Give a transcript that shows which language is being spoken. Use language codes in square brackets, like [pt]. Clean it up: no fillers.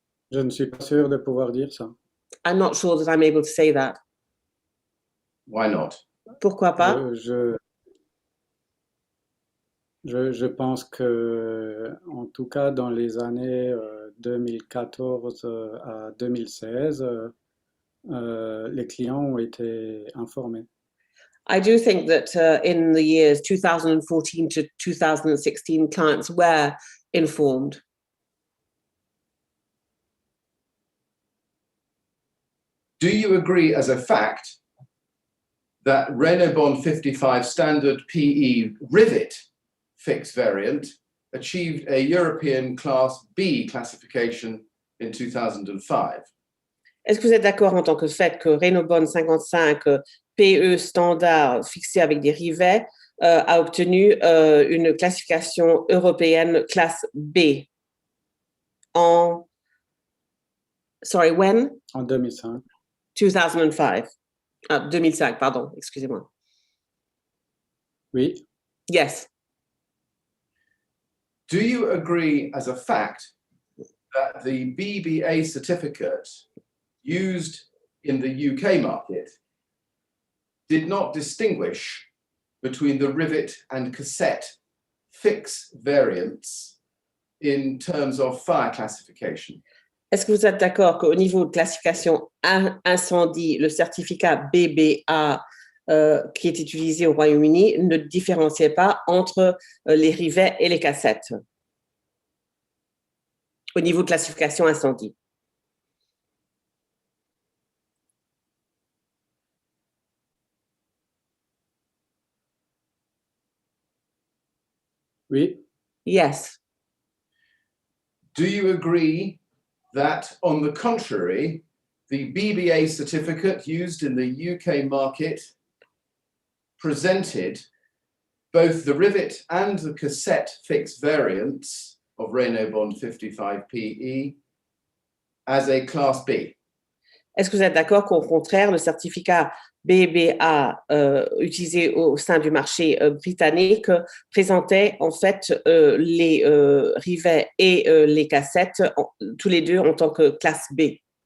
[fr] Je ne suis pas sûr de pouvoir dire ça. [en] I'm not sure that I'm able to say that. Why not? [fr] Pourquoi pas? Je pense que, en tout cas, dans les années 2014 à 2016, les clients ont été informés. [en] I do think that in the years 2014 to 2016, clients were informed. Do you agree as a fact that Reynobond 55 standard PE rivet fixed variant achieved a European Class B classification in 2005? [fr] Est-ce que vous êtes d'accord en tant que fait que Reynobond 55 PE standard fixé avec des rivets a obtenu une classification européenne classe B en... [en] Sorry, when? [fr] En 2005. 2005. 2005, pardon, excusez-moi. Oui. [en] Yes. Do you agree as a fact that the BBA certificate used in the UK market did not distinguish between the rivet and cassette fix variants in terms of fire classification? [fr] Est-ce que vous êtes d'accord qu'au niveau de classification incendie, le certificat BBA qui est utilisé au Royaume-Uni ne différenciait pas entre les rivets et les cassettes au niveau de classification incendie? Oui. [en] Yes. Do you agree that, on the contrary, the BBA certificate used in the UK market presented both the rivet and the cassette fix variants of Reynobond 55 PE as a Class B? [fr] Est-ce que vous êtes d'accord qu'au contraire, le certificat BBA utilisé au sein du marché britannique présentait en fait les rivets et les cassettes tous les deux en tant que classe B?